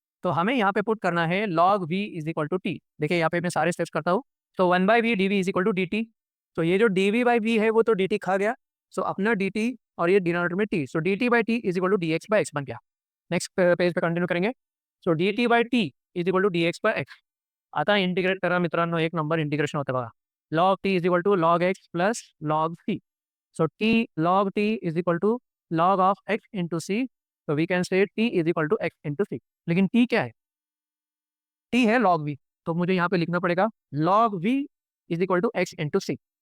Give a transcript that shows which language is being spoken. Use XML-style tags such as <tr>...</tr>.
<hi>तो हमें यहाँ पे पुट करना है log we is equal to T. देखिए यहाँ पे मैं सारे स्टेप्स करता हूँ. तो 1 by we D we is equal to D T. तो ये जो डी वी बाई वी है वो तो डी टी खा गया. सो अपना डी टी और ये डिनोमिनेटर में T, so D T by T is equal to D x by x बन गया. नेक्स्ट पेज पे कंटिन्यू करेंगे. सो D T by T is equal to D x bye x.</hi> <mr>आता integrate करा मित्रांनो, एक नंबर इंटिग्रेशन होतं बघा.</mr> <en>Log t is equal to log x plus log c. So t log t is equal to log of x into c.</en> <hi>तो</hi> <en>We can say T is equal to X into C.</en> <hi>लेकिन T क्या है? T है log we, तो मुझे यहाँ पे लिखना पड़ेगा log we is equal to x into C.</hi>